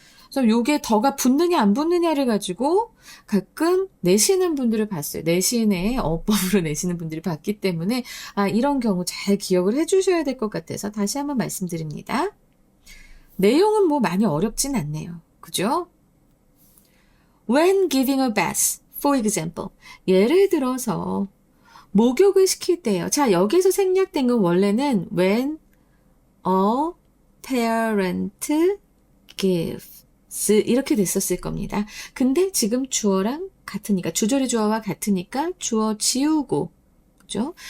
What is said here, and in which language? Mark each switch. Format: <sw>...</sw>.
<ko>그래서 요게 더가 붙느냐 안 붙느냐를 가지고 가끔 내시는 분들을 봤어요. 내신의 어법으로 내시는 분들이 봤기 때문에 이런 경우 잘 기억을 해주셔야 될 것 같아서 다시 한번 말씀드립니다. 내용은 뭐 많이 어렵진 않네요. 그죠?</ko> <en>When giving a bath, for example.</en> <ko>예를 들어서 목욕을 시킬 때요. 자 여기서 생략된 건 원래는</ko> <en>when a parent gives</en> <ko>이렇게 됐었을 겁니다. 근데 지금 주어랑 같으니까 주절의 주어와 같으니까 주어 지우고 그죠?</ko>